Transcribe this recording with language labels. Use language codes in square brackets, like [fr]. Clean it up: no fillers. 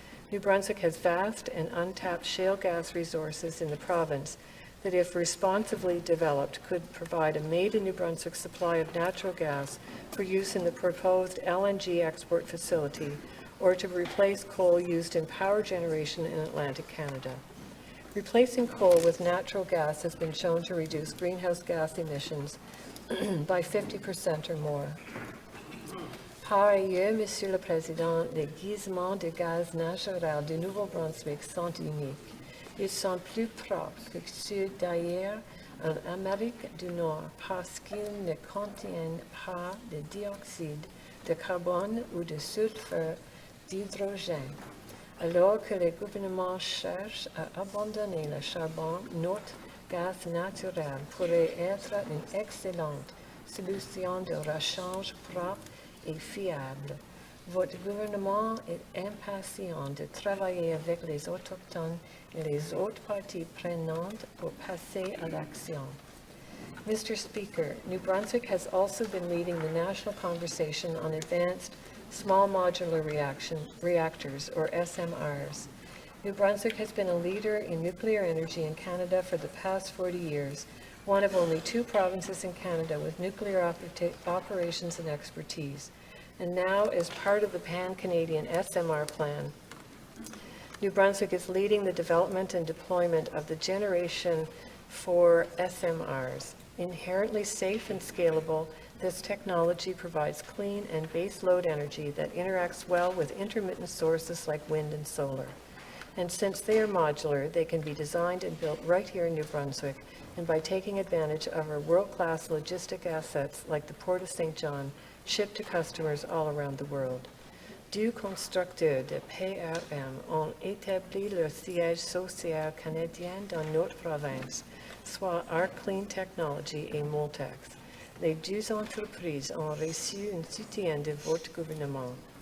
[en] New Brunswick has vast and untapped shale gas resources in the province that, if responsibly developed, could provide a made-in-New Brunswick supply of natural gas for use in the proposed LNG export facility or to replace coal used in power generation in Atlantic Canada. Replacing coal with natural gas has been shown to reduce greenhouse gas emissions by 50% or more. [fr] Par ailleurs, Monsieur le Président, les gisements de gaz naturel du Nouveau-Brunswick sont uniques. Ils sont plus propres que ceux d'ailleurs en Amérique du Nord parce qu'ils ne contiennent pas de dioxyde de carbone ou de sulfure d'hydrogène. Alors que les gouvernements cherchent à abandonner le charbon, notre gaz naturel pourrait être une excellente solution de rechange propre et fiable. Votre gouvernement est impatient de travailler avec les Autochtones et les autres parties prenantes pour passer à l'action. [en] Mr. Speaker, New Brunswick has also been leading the national conversation on advanced small modular reactors, or SMRs. New Brunswick has been a leader in nuclear energy in Canada for the past 40 years, one of only 2 provinces in Canada with nuclear operations and expertise. And now, as part of the Pan-Canadian SMR plan, New Brunswick is leading the development and deployment of the Generation 4 SMRs. Inherently safe and scalable, this technology provides clean and base load energy that interacts well with intermittent sources like wind and solar. And since they are modular, they can be designed and built right here in New Brunswick, and by taking advantage of our world-class logistic assets like the Port of St. John, shipped to customers all around the world. [fr] 2 constructeurs de PRM ont établi leur siège social canadien dans notre province, soit Arc Clean Technology et Moltex. Les 2 entreprises ont reçu un soutien de votre gouvernement.